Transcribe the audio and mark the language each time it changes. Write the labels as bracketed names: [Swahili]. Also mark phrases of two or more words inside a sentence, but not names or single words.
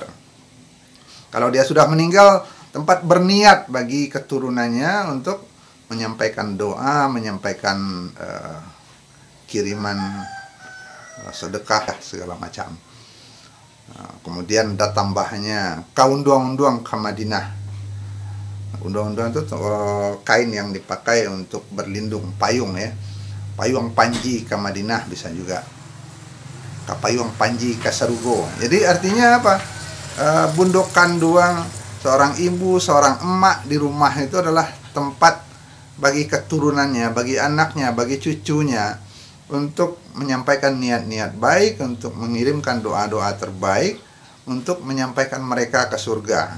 [Indonesian] Kalau dia sudah meninggal, tempat berniat bagi keturunannya untuk menyampaikan doa, menyampaikan kiriman sedekah segala macam. Kemudian ada tambahnya [Minangkabau] kaunduang-unduang ke Madinah. [Indonesian] Unduang-unduang itu kain yang dipakai untuk berlindung, payung ya. Payung panji ke Madinah bisa juga. [Minangkabau] Payung panji ke Sarugo. [Indonesian] Jadi artinya apa? Bundokan duang seorang ibu, seorang emak di rumah itu adalah tempat bagi keturunannya, bagi anaknya, bagi cucunya untuk menyampaikan niat-niat baik, untuk mengirimkan doa-doa terbaik, untuk menyampaikan mereka ke surga.